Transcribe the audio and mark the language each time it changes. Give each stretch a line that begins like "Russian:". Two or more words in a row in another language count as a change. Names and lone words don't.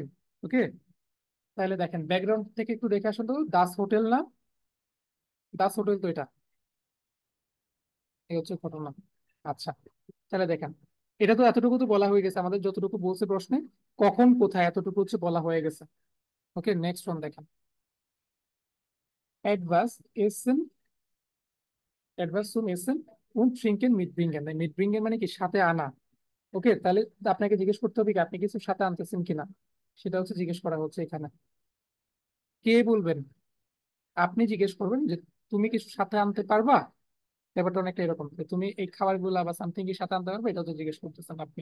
Bangla: ওকে, তাহলে দেখেন ব্যাকগ্রাউন্ড থেকে একটু দেখে আসুন তো,
German: das Hotel
Bangla: না?
German: das Hotel
Bangla: তো এটা, এই হচ্ছে ঘটনা। আচ্ছা, তাহলে দেখেন, এটা তো এতটুকু তো বলা হয়ে গেছে আমাদের, যতটুকু বলছে প্রশ্নে, কখন কোথায় এতটুকু হচ্ছে বলা হয়ে গেছে। ওকে,
English: next one
Bangla: দেখেন,
German: etwas essen, etwas zum essen und trinken mitbringen।
Bangla: mitbringen মানে কি, সাথে আনা। ওকে, তাহলে আপনাকে জিজ্ঞেস করতে হবে কি আপনি কিছু সাথে আনতেছেন কিনা, সেটা হচ্ছে জিজ্ঞেস করা হচ্ছে এখানে। কে বলবেন? আপনি জিজ্ঞেস করবেন যে তুমি কিছু সাথে আনতে পারবা। ব্যাপারটা অনেকটা এরকম যে তুমি এই খাবারগুলা বা সামথিং কি সাথে আনতে পারবে, এটা তো জিজ্ঞেস করতেছেন আপনি।